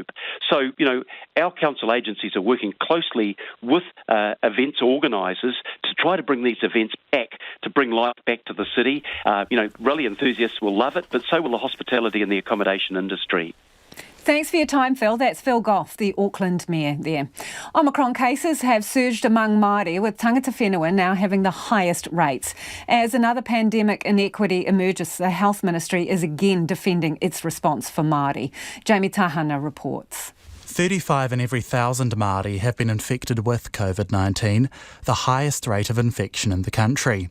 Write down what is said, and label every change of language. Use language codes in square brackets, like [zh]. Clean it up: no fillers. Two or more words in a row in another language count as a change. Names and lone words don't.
[en] So, our council agencies are working closely with events organisers to try to bring these events back, to bring life back to the city. Rally enthusiasts will love it, but so will the hospitality and the accommodation industry. Thanks for your time, Phil. That's Phil Goff, the Auckland Mayor there. Omicron cases have surged among Māori, with [mi] tangata whenua [en] now having the highest rates. As another pandemic inequity emerges, the Health Ministry is again defending its response for Māori. Jamie Tahana reports. 35 in every 1,000 Māori have been infected with COVID-19, the highest rate of infection in the country.